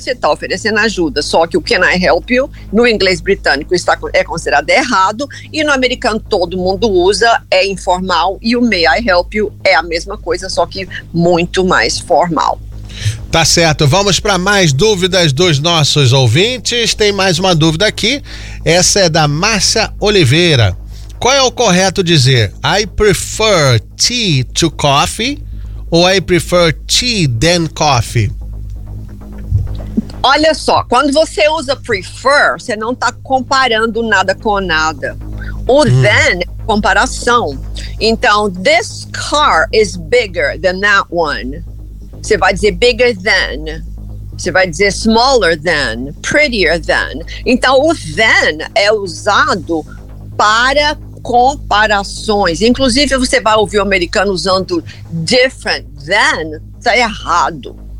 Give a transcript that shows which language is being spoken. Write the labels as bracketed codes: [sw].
[pt] Você tá oferecendo ajuda. Só que o [en] can I help you, [pt] no inglês britânico, é considerado errado, e no americano todo mundo usa, é informal, e o [en] may I help you [pt] é a mesma coisa, só que muito mais formal. Tá certo, vamos para mais dúvidas dos nossos ouvintes. Tem mais uma dúvida aqui. Essa é da Márcia Oliveira. Qual é o correto dizer? [en] I prefer tea to coffee ou I prefer tea than coffee? [pt] Olha só, quando você usa prefer, você não está comparando nada com nada. O than é comparação. [en] Então, this car is bigger than that one. [pt] Você vai dizer [en] bigger than, [pt] você vai dizer [en] smaller than, prettier than. [pt] Então, o than é usado para comparações. Inclusive, você vai ouvir o americano usando [en] different than, [pt] tá errado.